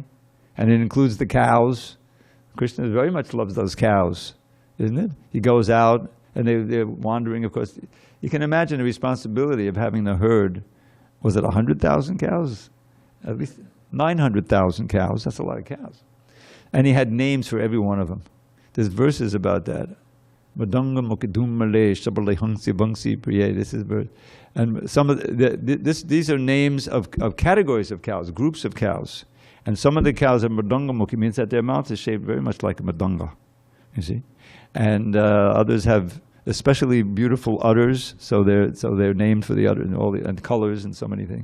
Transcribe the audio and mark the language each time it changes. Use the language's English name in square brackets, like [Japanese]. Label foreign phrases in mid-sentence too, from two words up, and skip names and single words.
[English] And it includes the cows. Krishna very much loves those cows, isn't it? He goes out, and they're wandering, of course. You can imagine the responsibility of having the herd. Was it 100,000 cows? At least 900,000 cows. That's a lot of cows. And he had names for every one of them. There's verses about that. [Sanskrit] Madanga mukidum malay shabale hangsi bangsi priye. [English] This is verse. And some of these are names of categories of cows, groups of cows. And some of the cows are madanga-mukhi, means that their mouth is shaped very much like a madanga, you see. And others have especially beautiful udders, so they're named for the udder and colors and so many things.